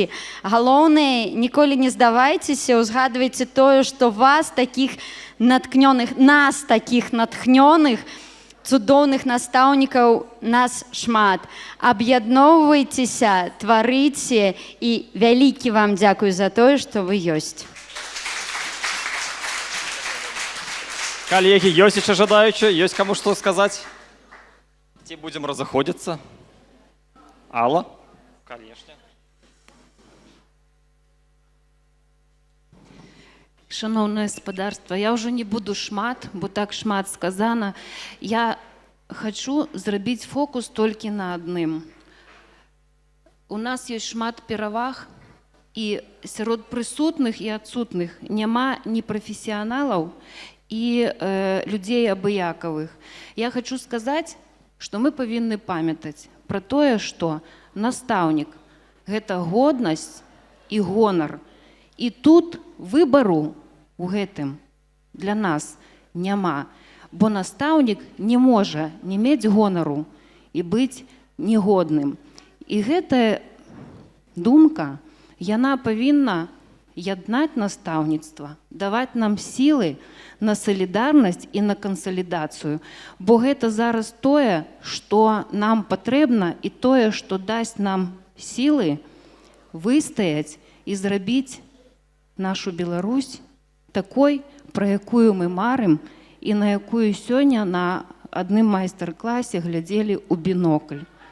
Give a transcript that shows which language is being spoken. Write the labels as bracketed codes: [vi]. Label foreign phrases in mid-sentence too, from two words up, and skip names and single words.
[be] Галоўнае, ніколі не здавайцеся, узгадвайце тое, што вас такіх натхнёных, нас такіх натхнёных, цудоўных настаўнікаў нас шмат. Аб'ядноўвайцеся, тварыце, і вялікі вам дзякуй за тое, што вы ёсць. [ru] Коллеги, есть еще жадаючие? Есть кому что сказать? Те будем разоходиться. Алла? Конечно. [uk] Шановне господарство, я уже не буду шмат, бо так шмат сказано. Я хочу зробити фокус тільки на одним. У нас є шмат переваг, і серед присутних і відсутних нема ні професіоналів, і людей обиякових. Я хочу сказати, що ми повинні пам'ятати про те, що наставник – це годність і гонор. І тут вибору [be] у гэтым для нас няма, бо настаўнік не можа не мець гонару і быць негодным. І гэтая думка, яна павінна яднаць настаўніцтва, даваць нам сілы на салідарнасць і на кансалідацыю, бо гэта зараз тое, што нам патрэбна, і тое, што дасць нам сілы выстаяць і зрабіць нашу Беларусь такой, про якую мы марым і на якую сёння на адным майстар-класе глядзелі ў бінокль.